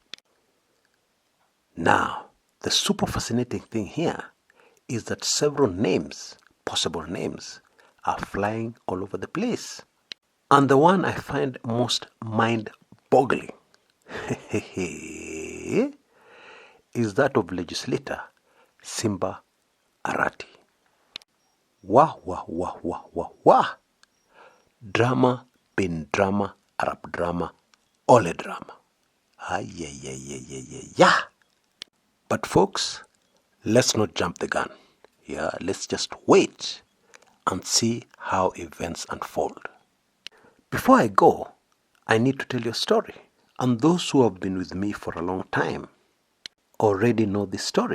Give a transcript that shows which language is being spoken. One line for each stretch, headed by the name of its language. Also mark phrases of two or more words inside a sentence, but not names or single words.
English: Now, the super fascinating thing here is that several names, possible names, are flying all over the place. And the one I find most mind-boggling is that of legislator Simba Arati. Wah, wah, wah, wah, wah, wah. Drama, bin drama, Arab drama, ole drama. Yeah. But folks, let's not jump the gun. Let's just wait and see how events unfold. Before I go, I need to tell you a story. And those who have been with me for a long time already know this story.